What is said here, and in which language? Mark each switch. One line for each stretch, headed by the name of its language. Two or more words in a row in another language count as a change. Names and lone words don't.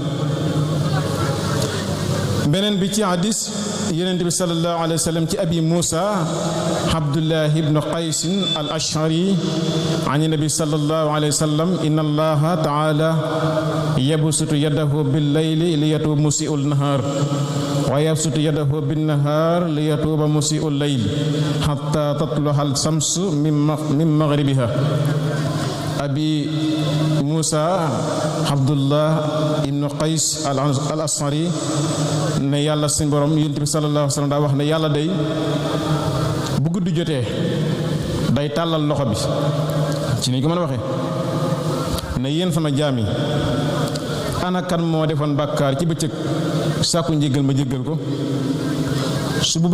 Wolof: beneen bi ci hadis yonent bi
Arabic: صلى الله عليه وسلم ci أبي موسى عبد الله بن قيس الأشعري عن النبي صلى الله عليه وسلم إن الله تعالى يبسط يده بالليل ليتوب مسيء النهار ويبسط يده بالنهار ليتوب مسيء الليل حتى تطلع الشمس من مغربها أبي موسى عبد الله بن قيس الأشعري
Wolof: ne yàlla suñu borom yonent bi
Arabic: صلى الله عليه وسلم
Wolof: daa wax ne yàlla day bu guddi jotee day tàllal loxo bi ci ni ko mën a waxee ne yéen sama jaam yi ana kan moo defoon bàkkaar ci bëccëg sàkku njéggal ma jéggal ko su bu